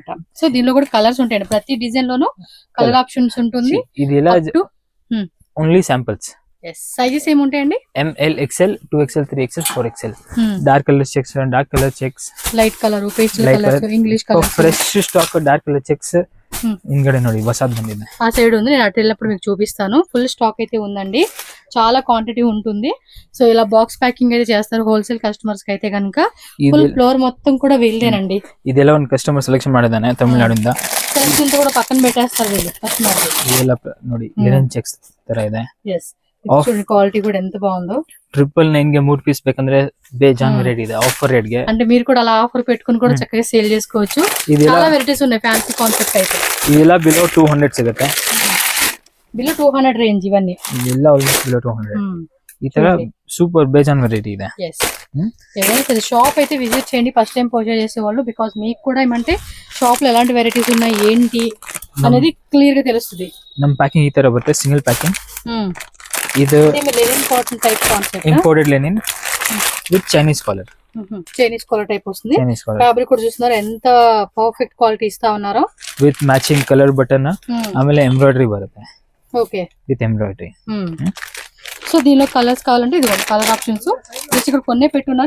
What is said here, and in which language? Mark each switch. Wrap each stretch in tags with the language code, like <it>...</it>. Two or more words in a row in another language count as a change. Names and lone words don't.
<te>సో దీనిలో కూడా కలర్స్ ఉంటాయండి. ప్రతి డిజైన్ లోనూ</te> <en>colour options</en> <te>ఉంటుంది. ఇది ఎలా</te> <en>only samples.</en> <te>సైజెస్ ఏముంటాయండి?</te> <en>ML, XL, 2XL, 3XL, 4XL. dark colour checks, dark colour checks, light colour, pastel colour, English colour, fresh stock dark colour checks. ఇంగడే</en> <kn>ನೋಡಿ ಹೊಸದು ಬಂದಿದೆ.</kn> <te>ఆ సైడ్ ఉంది, నేను అటు వెళ్ళినప్పుడు మీకు చూపిస్తాను.</te> <en>full stock</en> <te>అయితే ఉందండి, చాలా క్వాంటిటీ ఉంటుంది. సో ఇలా</te> <en>box packing</en> <te>అయితే చేస్తారు</te> <en>wholesale customers</en> <te>కి అయితే కనుక.</te> <en>full floor</en> <te>మొత్తం కూడా వీళ్ళేనండి.</te> <kn>ಇದೆಲ್ಲ ಒಂದು</kn> <en>customer selection</en> <kn>ಮಾಡಿದಾನೆ ತಮಿಳುನಾಡಿಂದ.</kn> <te>సెలెక్షన్ కూడా పక్కన పెట్టేస్తారు వీళ్ళు కస్టమర్.</te> <kn>ಇದೆಲ್ಲ ನೋಡಿ</kn> <en>linen checks</en> <kn>ತರ ಇದೆ.</kn> <te>క్వాలిటీ కూడా ఎంత బాగుందో.</te> <kn>999 ಗೆ 3 పీస్ ಬೇಕಂದ್ರೆ ಬೇಜಾನ್ ವೆರೈಟಿ ಇದೆ</kn> <en>offer rate</en> <kn>ಗೆ.</kn> <te>అంటే మీరు కూడా అలా ఆఫర్ పెట్టుకుని కూడా చక్కగా సేల్ చేసుకోవచ్చు. చాలా వెరైటీస్ ఉన్నాయి.</te> <en>fancy concept</en> <te>అయితే</te> <kn>ಇದೆಲ್ಲ ಬಿಲೋ 200 ಸಿಗುತ್ತೆ.</kn> <te>బిలో 200 రేంజ్ ఇవన్నీ.</te> <kn>ಇದೆಲ್ಲ</kn> <en>almost below</en> <kn>200. ఈ ತರ ಸೂಪರ್ ಬೇಜಾನ್ ವೆರೈಟಿ ಇದೆ.</kn> <te>ఏదైనా షాప్ అయితే విజిట్ చేయండి</te> <en>first time</en> <te>పర్చేస్ చేసే వాళ్ళు. బికాస్ మీకు కూడా ఏమంటే షాప్ లో ఎలాంటి వెరైటీస్ ఉన్నాయి ఏంటి అనేది క్లియర్ గా తెలుస్తుంది.</te> <kn>ನಮ್ಮ ಪ್ಯಾಕಿಂಗ್ ಈ ತರ ಬರುತ್ತೆ, ಸಿಂಗಲ್ ಪ್ಯಾಕಿಂಗ್. ಇದು</kn> <en>linen cotton type concept, imported linen with Chinese collar. Chinese collar type</en> <te>వస్తుంది. ఫ్యాబ్రిక్ కూడా చూస్తున్నారు ఎంత</te> <en>perfect quality</en> <te>ఇస్తా ఉన్నారో.</te> <en>with matching colour button,</en> <kn>ಆಮೇಲೆ ಎಂಬ್ರಾಯಿಡರಿ ಬರುತ್ತೆ.</kn> <te>ఓకే.</te> <en>with embroidery.</en> <te>సో దీనిలో కలర్స్ కావాలంటే ఇది</te> <en>colour options</en> <te>జస్ట్ ఇక్కడ కొన్నే పెట్టున్నారు.</te>